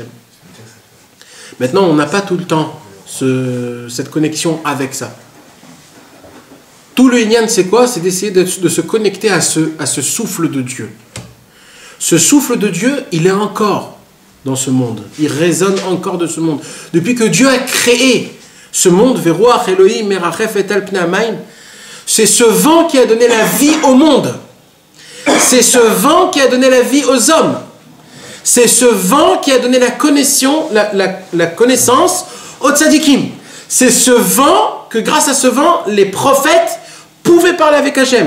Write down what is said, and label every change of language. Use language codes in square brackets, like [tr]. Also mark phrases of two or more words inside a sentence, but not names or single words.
[fr] Maintenant, on n'a pas tout le temps cette connexion avec ça. Tout le Inyan, c'est quoi? C'est d'essayer de se connecter à ce souffle de Dieu. Ce souffle de Dieu, il est encore dans ce monde. Il résonne encore de ce monde. Depuis que Dieu a créé ce monde, [he] ורוח אלוהים מרחפת על פני המים, [fr] c'est ce vent qui a donné la vie au monde. C'est ce vent qui a donné la vie aux hommes. C'est ce vent qui a donné la connaissance aux tzadikim. C'est ce vent que grâce à ce vent, les prophètes pouvaient parler avec Hachem.